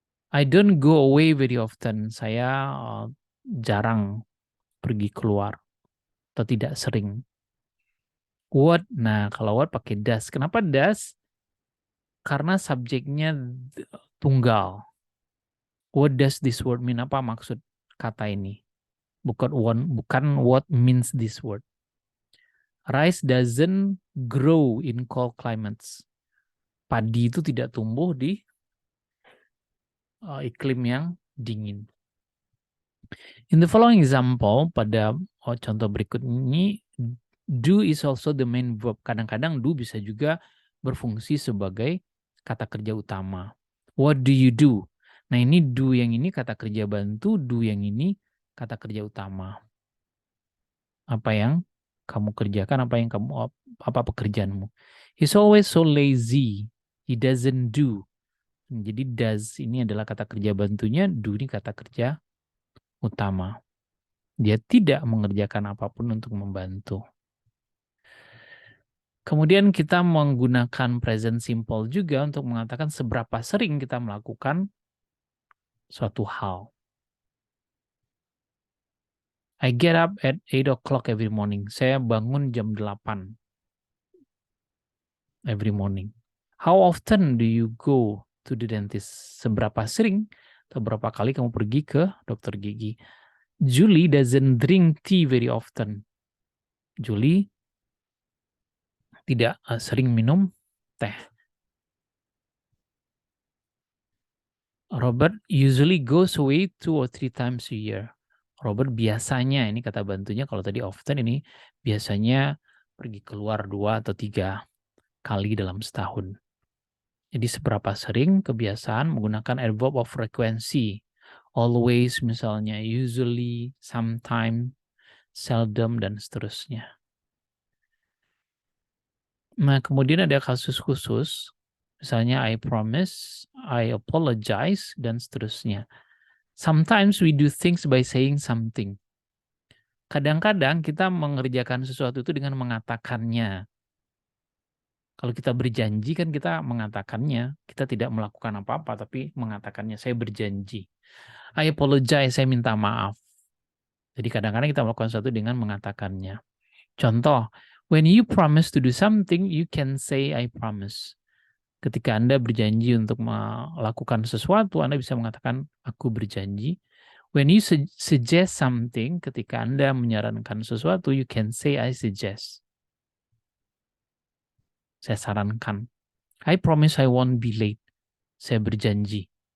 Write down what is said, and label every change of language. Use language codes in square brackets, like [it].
[en] I don't go away very often. [id] Saya jarang pergi keluar. Atau tidak sering. [en] What? [id] Nah kalau what pakai does. Kenapa does? Karena subjeknya tunggal. [en] What does this word mean? [id] Apa maksud kata ini? Bukan [en] what means this word. Rice doesn't grow in cold climates. [id] Padi itu tidak tumbuh di iklim yang dingin. [en] In the following example, [id] pada contoh berikut ini, [en] do is also the main verb. [id] Kadang-kadang do bisa juga berfungsi sebagai kata kerja utama. [en] What do you do? [id] Nah ini do yang ini kata kerja bantu, do yang ini kata kerja utama. Apa yang kamu kerjakan, apa pekerjaanmu. [en] He's always so lazy. He doesn't do. [id] Jadi does ini adalah kata kerja bantunya, do ini kata kerja utama. Dia tidak mengerjakan apapun untuk membantu. Kemudian kita menggunakan present simple juga untuk mengatakan seberapa sering kita melakukan suatu hal. [en] I get up at 8 o'clock every morning. [id] Saya bangun jam 8 [en] every morning. How often do you go to the dentist? [id] Seberapa sering atau berapa kali kamu pergi ke dokter gigi? [en] Julie doesn't drink tea very often. [id] Julie tidak sering minum teh. [en] Robert usually goes away 2 or 3 times a year. [id] Robert biasanya, ini kata bantunya, kalau tadi often ini biasanya pergi keluar 2 atau 3 kali dalam setahun. Jadi seberapa sering kebiasaan menggunakan adverb of frequency. Always misalnya, usually, sometime, seldom, dan seterusnya. Nah, kemudian ada kasus khusus. Misalnya, I promise, I apologize, dan seterusnya. [en] Sometimes we do things by saying something. [id] Kadang-kadang kita mengerjakan sesuatu itu dengan mengatakannya. Kalau kita berjanji kan kita mengatakannya. Kita tidak melakukan apa-apa, tapi mengatakannya. Saya berjanji. [en] I apologize, [id] saya minta maaf. Jadi kadang-kadang kita melakukan sesuatu dengan mengatakannya. [en] Contoh, when you promise to do something, you can say I promise. [id] Ketika Anda berjanji untuk melakukan sesuatu, Anda bisa mengatakan aku berjanji. [en] When you suggest something, [id] ketika Anda menyarankan sesuatu, [en] you can say I suggest. [id] Saya sarankan. [en] I promise I won't be late. [id] Saya berjanji.